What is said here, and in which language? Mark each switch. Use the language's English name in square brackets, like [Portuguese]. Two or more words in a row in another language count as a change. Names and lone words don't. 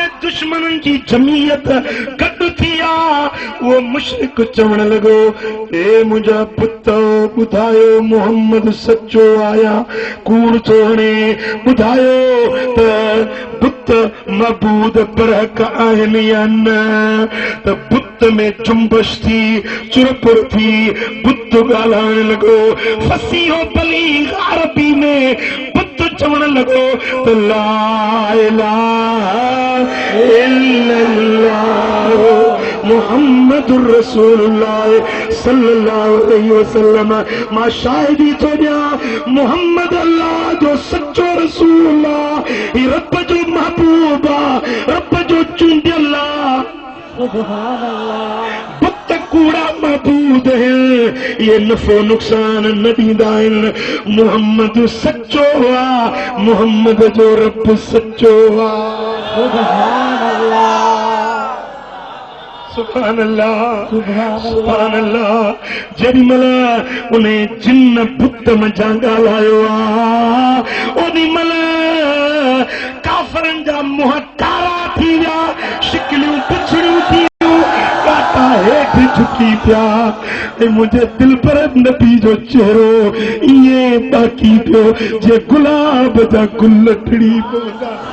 [Sindhi] दुश्मननि जी जमीयत गॾु थी आहे उहो मुशरिक चवण लॻो ए मुंहिंजा पुत ॿुधायो मोहम्मद सचो आया कूड़ थो हणे ॿुधायो त बुत मबूद बरहक आहिनि या न त बुत में जुम्बश थी चुरपुर थी बुत ॻाल्हाइण लॻो फसीहो बलीग अरबी में बुत चवण लॻो त [Arabic] لا إله إلا الله محمد رسول الله صلى الله عليه وسلم [Sindhi] मां शाहिदी थो ॾियां मोहम्मद अल्लाह जो सचो रसूल आहे ही रब जो महबूब आहे रब जो चूंडियल आहे [Arabic] سبحان الله [Sindhi] बुत कूड़ा महबूद है ये नफ़ो नुक़सान न ॾींदा आहिनि मोहम्मद सचो आहे मोहम्मद जो रब सचो आहे [Arabic] سبحان الله سبحان الله سبحان الله [Sindhi] जेॾी महिल उन जिन बुत मंझां ॻाल्हायो आहे ओॾी महिल काफ़रनि जा मुंहं कारा थी विया शिकिलियूं पिछड़ियूं थी काटा हेठि झुकी पिया ऐं मुंहिंजे दिल पर नबी जो चेहरो ईअं बाक़ी पियो जे गुलाब जा गुल टिड़ी पवंदा